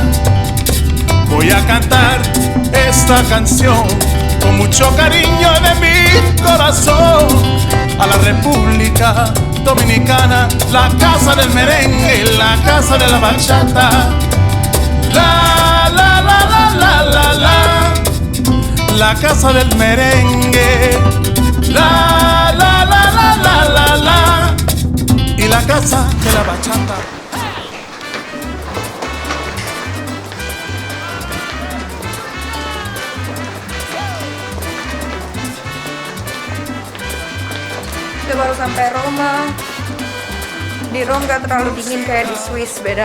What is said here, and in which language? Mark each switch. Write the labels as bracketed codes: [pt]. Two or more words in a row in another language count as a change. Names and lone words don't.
[es] Voy a cantar esta canción con mucho cariño de mi corazón a la República Dominicana, la casa del merengue y la casa de la bachata. La la la la la la la, la casa del merengue. La la la la la la la, y la casa de la bachata. [id] Kita baru sampai Roma. Di Rome gak terlalu dingin kayak di Swiss, beda.